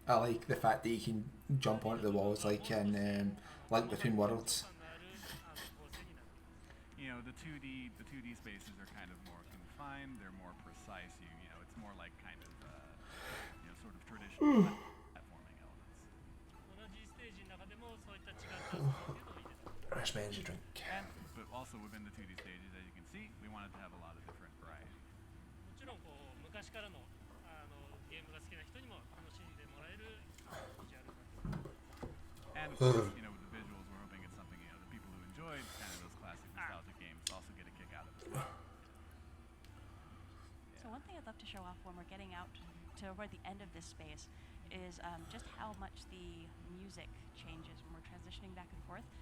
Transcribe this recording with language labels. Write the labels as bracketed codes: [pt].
[en] I like the fact that you can jump onto the walls like in Link Between Worlds. The 2D spaces are kind of more confined. They're more precise. It's more like kind of sort of traditional platforming elements. [ja] 同じステージの中でもそういった違った遊びっていうのを入れた [en] Fresh energy drink. But also within the 2D stages, as you can see, we wanted to have a lot of different variety. [ja] もちろんこう昔からのゲームが好きな人にも楽しんでもらえるビジュアルになってます [en] And of course, with the visuals, we're hoping it's something the people who enjoyed kind of those classic nostalgic games also get a kick out of as well. So one thing I'd love to show off when we're getting out toward the end of this space is just how much the music changes when we're transitioning back and forth.